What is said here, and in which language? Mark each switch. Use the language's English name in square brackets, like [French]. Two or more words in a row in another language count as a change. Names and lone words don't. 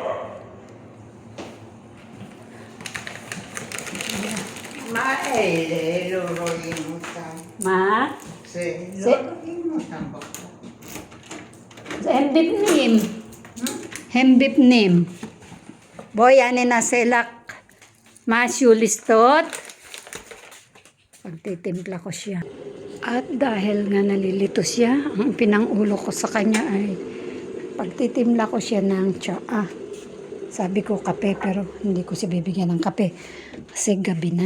[Hebrew] מה אלה? לא רואים אותם. מה? לא רואים אותם בחור. הם בפנים. בואי, אני נעשה לך משהו לשתות. [Filipino] Pagtitimpla ko siya. At dahil nga nalilito siya, ang pinangulo ko sa kanya ay pagtitimpla ko siya ng tsaa. Sabi ko kape, pero hindi ko siya bibigyan ng kape. Kasi gabi na.